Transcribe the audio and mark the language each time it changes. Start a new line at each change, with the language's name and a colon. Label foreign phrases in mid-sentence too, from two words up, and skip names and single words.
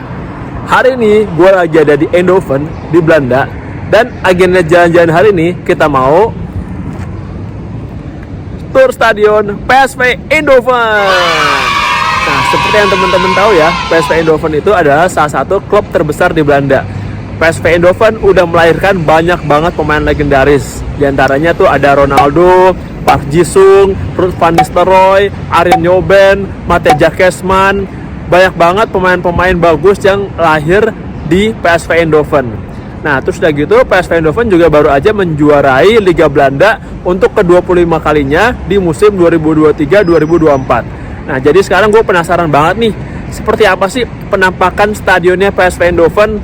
Indonesian: Hari ini gua lagi ada di Eindhoven di Belanda, dan agenda jalan-jalan hari ini kita mau tur stadion PSV Eindhoven. Nah, seperti yang teman-teman tahu ya, PSV Eindhoven itu adalah salah satu klub terbesar di Belanda. PSV Eindhoven udah melahirkan banyak banget pemain legendaris. Di antaranya tuh ada Ronaldo, Park Ji-sung, Ruud van Nistelrooy, Arjen Robben, Matteo Jakkersman. Banyak banget pemain-pemain bagus yang lahir di PSV Eindhoven. Nah, terus udah gitu PSV Eindhoven juga baru aja menjuarai Liga Belanda untuk ke-25 kalinya di musim 2023-2024. Nah, jadi sekarang gue penasaran banget nih, seperti apa sih penampakan stadionnya PSV Eindhoven.